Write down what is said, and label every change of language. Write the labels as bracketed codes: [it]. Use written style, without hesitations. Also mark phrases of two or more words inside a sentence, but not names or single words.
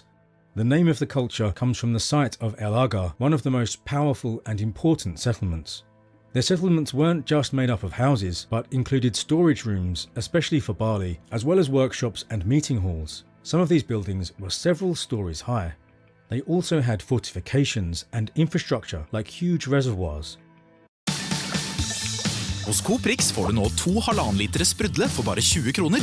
[en] The name of the culture comes from the site of El Agar, one of the most powerful and important settlements. Their settlements weren't just made up of houses, but included storage rooms, especially for barley, as well as workshops and meeting halls. Some of these buildings were several stories high. They also had fortifications and infrastructure like huge reservoirs. [no] Hos Coop Rix får du nå 2 1,5 liter sprudle for bare 20 kroner.